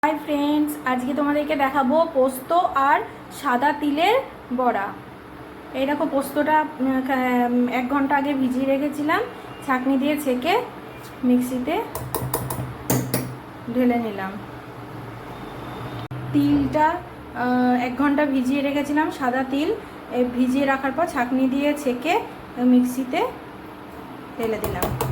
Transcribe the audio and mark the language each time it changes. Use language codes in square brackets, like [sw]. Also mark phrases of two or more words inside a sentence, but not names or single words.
[en] Hi friends, [bn] আজ কে তোমাদেরকে দেখাবো পোস্ত আর সাদা তিলের বড়া। এই দেখো পোস্তটা 1 ঘন্টা আগে ভিজিয়ে রেখেছিলাম, ছাঁকনি দিয়ে ছেঁকে মিক্সিতে ঢেলে নিলাম। তিলটা 1 ঘন্টা ভিজিয়ে রেখেছিলাম, সাদা তিল ভিজিয়ে রাখার পর ছাঁকনি দিয়ে ছেঁকে মিক্সিতে ঢেলে দিলাম।